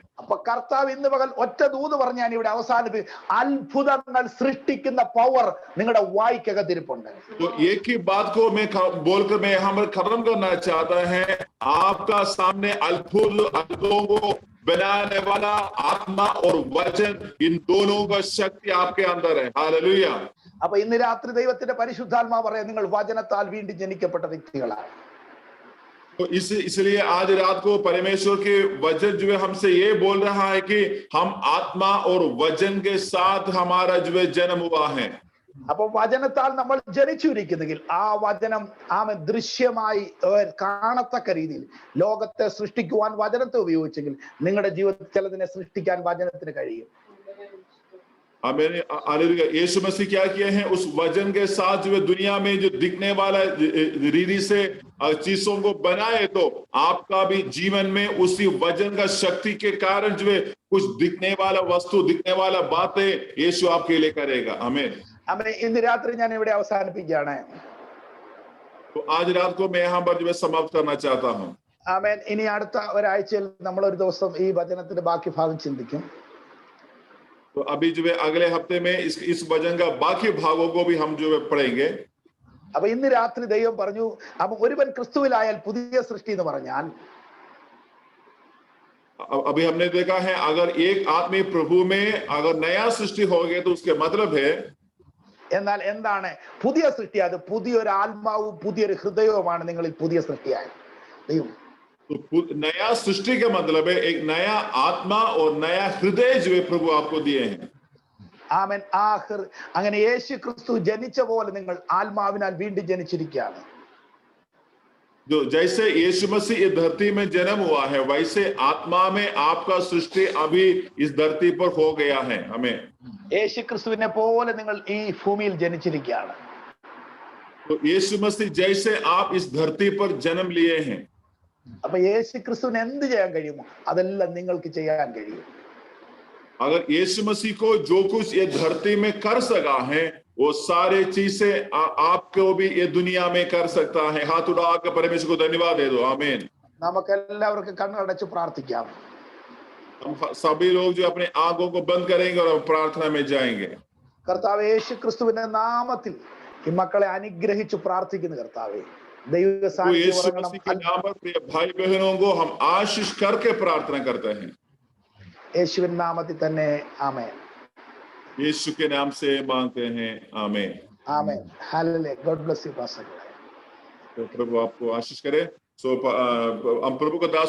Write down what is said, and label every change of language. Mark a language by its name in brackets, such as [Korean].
[Malayalam] അപ്പൊ കർത്താവ് ഇന്ന് പകൽ ഒറ്റ ദൂത് പറഞ്ഞ് ഞാൻ ഇവിടെ അവസാനിപ്പിക്കും. അത്ഭുതങ്ങൾ സൃഷ്ടിക്കുന്ന പവർ നിങ്ങളുടെ വായിക്കകത്തിരിപ്പുണ്ട്. [Hindi] तो एक ही बात को मैं बोलकर मैं यहाँ पर खत्म करना चाहता है, आपका सामने अद्भुतों को बनाने वाला आत्मा और वचन, इन दोनों का शक्ति आपके अंदर है. हालेलुया. [Malayalam] അപ്പൊ ഇന്ന് രാത്രി ദൈവത്തിന്റെ പരിശുദ്ധാത്മാവ് പറയാം നിങ്ങൾ വചനത്താൽ വീണ്ടും ജനിക്കപ്പെട്ട വ്യക്തികളാണ്. [Hindi] तो इसलिए आज रात को परमेश्वर के वचन जो है हमसे ये बोल रहा है कि हम आत्मा और वचन के साथ हमारा जो है जन्म हुआ है. [Malayalam] അപ്പൊ വചനത്താൽ നമ്മൾ ജനിച്ചിരിക്കുന്നെങ്കിൽ ആ വചനം ദൃശ്യമായി കാണത്തക്ക രീതിയിൽ ലോകത്തെ സൃഷ്ടിക്കുവാൻ വചനത്തെ ഉപയോഗിച്ചെങ്കിൽ നിങ്ങളുടെ ജീവിതത്തിൽ ചിലതിനെ സൃഷ്ടിക്കാൻ വചനത്തിന് കഴിയും. [Hindi] हालेलुया. यीशु मसीह क्या किए हैं उस वचन के साथ जो है दुनिया में जो दिखने वाला रीति से चीजों को बनाए, तो आपका भी जीवन में उसी वचन का शक्ति के कारण जो है कुछ दिखने वाला वस्तु, दिखने वाला बातें यीशु आपके लिए करेगा. आमीन. [Malayalam] അമ്മേ ഇന്ന് രാത്രി ഞാൻ ഇവിടെ അവസാനിപ്പിക്കുകയാണ്. [Hindi] तो आज रात को मैं यहाँ पर जो है समाप्त करना चाहता हूँ. [Malayalam] ആമേൻ. ഇനി അടുത്ത ഒരാഴ്ചയിൽ നമ്മൾ ഒരു ദിവസം ഈ വചനത്തിന്റെ ബാക്കി ഭാഗം ചിന്തിക്കും. [Hindi] तो अभी जो है अगले हफ्ते में इस वचन का बाकी भागों को भी हम जो है पढ़ेंगे. [Malayalam] അപ്പൊ ഇന്ന് രാത്രി ദൈവം പറഞ്ഞു അപ്പൊ ഒരുവൻ ക്രിസ്തുവിലായാൽ പുതിയ സൃഷ്ടി എന്ന് പറഞ്ഞാൽ [Hindi] अभी हमने देखा है अगर एक आदमी प्रभु में अगर नया सृष्टि हो गया तो उसके मतलब है [Malayalam] എന്നാൽ എന്താണ് പുതിയ സൃഷ്ടി? അത് പുതിയൊരു ആത്മാവും പുതിയൊരു ഹൃദയവുമാണ് നിങ്ങളിൽ പുതിയ സൃഷ്ടിയായത്. ദൈവം [Hindi] तो नया सृष्टि का मतलब है एक नया आत्मा और नया हृदय जो है प्रभु आपको दिए हैं. [Malayalam] ആമേൻ. അങ്ങനെ യേശു ക്രിസ്തു ജനിച്ച പോലെ നിങ്ങൾ ആത്മാവിനാൽ വീണ്ടും ജനിച്ചിരിക്കുകയാണ്. [Hindi] जो जैसे यीशु मसीह इस धरती में जन्म हुआ है वैसे आत्मा में आपका सृष्टि अभी इस धरती पर हो गया है. हमें [Malayalam] യേശു ക്രിസ്തുവിനെ പോലെ നിങ്ങൾ ഈ ഭൂമിയിൽ ജനിച്ചിരിക്കുകയാണ്. [Hindi] तो यीशु मसीह जैसे आप इस धरती पर जन्म लिए हैं. [Malayalam] അപ്പൊ യേശു ക്രിസ്തുവിന് എന്ത് ചെയ്യാൻ കഴിയുമോ അതെല്ലാം നിങ്ങൾക്ക് ചെയ്യാൻ കഴിയും. [Hindi] अगर यीशु मसीह को जो कुछ ये धरती में कर सका है वो सारे चीजें आपको भी ये दुनिया में कर सकता है. हाथ उठाकर परमेश्वर को धन्यवाद दे दो. आमीन. [Malayalam] നമുക്ക് എല്ലാവർക്കും കണ്ണടച്ച് പ്രാർത്ഥിക്കാം. [Hindi] हम सभी लोग जो अपने आंखों को बंद करेंगे और प्रार्थना में जाएंगे. [Malayalam] കർത്താവേ, യേശു ക്രിസ്തുവിന്റെ നാമത്തിൽ ഈ മക്കളെ അനുഗ്രഹിച്ചു പ്രാർത്ഥിക്കുന്നു. കർത്താവേ, ദൈവ [Hindi] तो [Malayalam] സാന്നിധ്യം [Hindi] यीशु [Malayalam] ഇറങ്ങണം. [Hindi] मसीह के नाम पर प्रिय भाई बहनों को हम आशीष करके प्रार्थना करते हैं. [Malayalam] യേശുവിൻ നാമത്തിൽ തന്നെ. ആമേൻ. [Hindi] यीशु के नाम से मांगते हैं. आमीन. [Malayalam] ആമേൻ. Hallelujah. [English] God bless you pastor. [Hindi] तो प्रभु आपको आशीष करे. हम प्रभु का दास